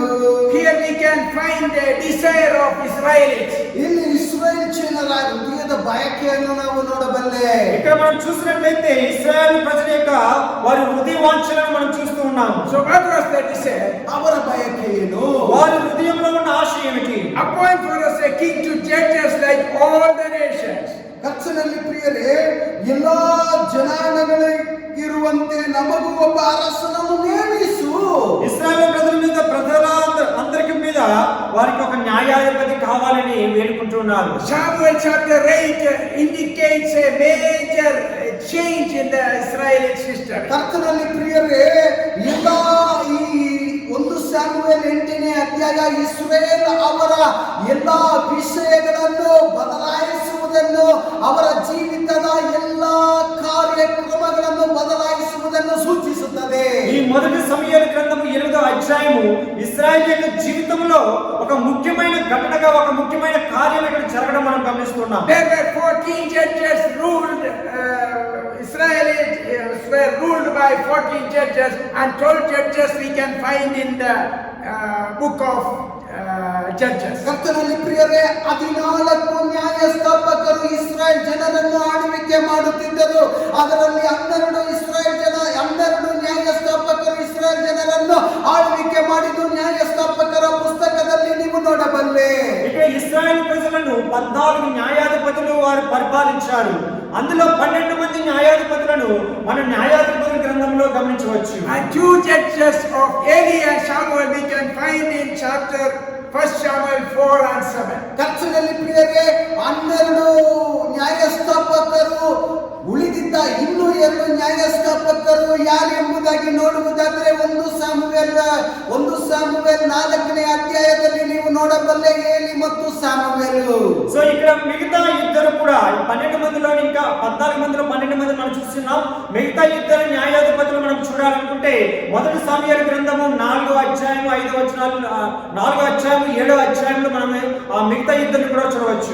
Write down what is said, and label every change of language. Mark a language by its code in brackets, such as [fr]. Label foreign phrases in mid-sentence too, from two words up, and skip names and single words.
[en] Here we can find the desire of Israelites. [kn] ಇಲ್ಲಿ ಇಸ್ರಾಯೇಲ್ ಜನರ ಹೃದಯದ ಬಯಕೆಯನ್ನು ನಾವು ನೋಡಬಲ್ಲೆ. [te] ఇక్కడ మనం చూసినట్లయితే ఇశ్రాయేలు ప్రజల యొక్క వారి హృదయ వాంఛలను మనం చూస్తూ ఉన్నాం. [en] So what was the desire? [kn] ಅವರ ಬಯಕೆ ಏನು? [te] వారి హృదయంలో ఉన్న ఆశ ఏమిటి? [en] Appoint for us a king to judge us like all the nations. [kn] ಕರ್ತನಲ್ಲಿ ಪ್ರಿಯರೇ, ಎಲ್ಲಾ ಜನಾಂಗಗಳಿಗಿರುವಂತೆ ನಮಗೂ ಒಬ್ಬ ಅರಸನನ್ನು ನೇಮಿಸು. [te] ఇశ్రాయేలు ప్రజల అందరికి మీద వారికి ఒక న్యాయాధిపతి కావాలని వేడుకుంటున్నారు. [en] Samuel chapter 8 indicates a major change in the Israeli system. [kn] ಕರ್ತನಲ್ಲಿ ಪ್ರಿಯರೇ, ಎಲ್ಲ ಈ 1 ಸಾಮುವೇಲ 8ನೇ ಅಧ್ಯಾಯ ಇಸ್ರಾಯೇಲ್ ಅವರ ಎಲ್ಲ ವಿಷಯಗಳನ್ನು ಬದಲಾಯಿಸುವುದನ್ನು, ಅವರ ಜೀವಿತದ ಎಲ್ಲ ಕಾರ್ಯಕ್ರಮಗಳನ್ನು ಬದಲಾಯಿಸುವುದನ್ನು ಸೂಚಿಸುತ್ತದೆ. [te] ఈ మొదటి సమూయేలు గ్రంథము 8వ అధ్యాయము ఇశ్రాయేలు యొక్క జీవితంలో ఒక ముఖ్యమైన ఘటనగా, ఒక ముఖ్యమైన కార్యం ఇక్కడ జరగడం మనం గమనిస్తున్నాం. [en] There were 14 judges ruled. Israelites were ruled by 14 judges, and 12 judges we can find in the book of Judges. [kn] ಕರ್ತನಲ್ಲಿ ಪ್ರಿಯರೇ, 14 ನ್ಯಾಯಸ್ಥಾಪಕರು ಇಸ್ರಾಯೇಲ್ ಜನರನ್ನು ಆಳ್ವಿಕೆ ಮಾಡುತ್ತಿದ್ದರು. ಅದರಲ್ಲಿ 12 ನ್ಯಾಯಸ್ಥಾಪಕರು ಇಸ್ರಾಯೇಲ್ ಜನರನ್ನು ಆಳ್ವಿಕೆ ಮಾಡಿದ್ದು ನ್ಯಾಯಸ್ಥಾಪಕರ ಪುಸ್ತಕದಲ್ಲಿ ನೀವು ನೋಡಬಲ್ಲೆ. [te] ఇక్కడ ఇశ్రాయేలు ప్రజలను 14 న్యాయాధిపతులు వారు పరిపాలించారు. అందులో 12 మంది న్యాయాధిపతులను మన న్యాయాధిపతుల గ్రంథంలో గమనించవచ్చు. [en] And 2 judges of Eli and Samuel we can find in chapter 1 Samuel 4 and 7. [kn] ಕರ್ತನಲ್ಲಿ ಪ್ರಿಯರೇ, 12 ನ್ಯಾಯಸ್ಥಾಪಕರು ಉಳಿದಿದ್ದ ಇನ್ನೂ 2 ನ್ಯಾಯಸ್ಥಾಪಕರು ಯಾರು ಎಂಬುದಾಗಿ ನೋಡುವುದಾದರೆ 1 ಸಾಮುವೇಲ್ 4ನೇ ಅಧ್ಯಾಯದಲ್ಲಿ ನೀವು ನೋಡಬಲ್ಲೆ ಏಲಿ ಮತ್ತು ಸಾಮುವೇಲು. [te] సో ఇక్కడ మిగతా ఇద్దరు కూడా 12 మందిలో ఇంకా 14 మందిలో 12 మంది మనం చూస్తున్నాం. మిగతా ఇద్దరు న్యాయాధిపతులు మనం చూడాలనుకుంటే మొదటి సమూయేలు గ్రంథము 4వ అధ్యాయం 5వ వచనాలు, 4వ అధ్యాయం 7వ అధ్యాయంలో మనం ఆ మిగతా ఇద్దరిని కూడా చూడవచ్చు.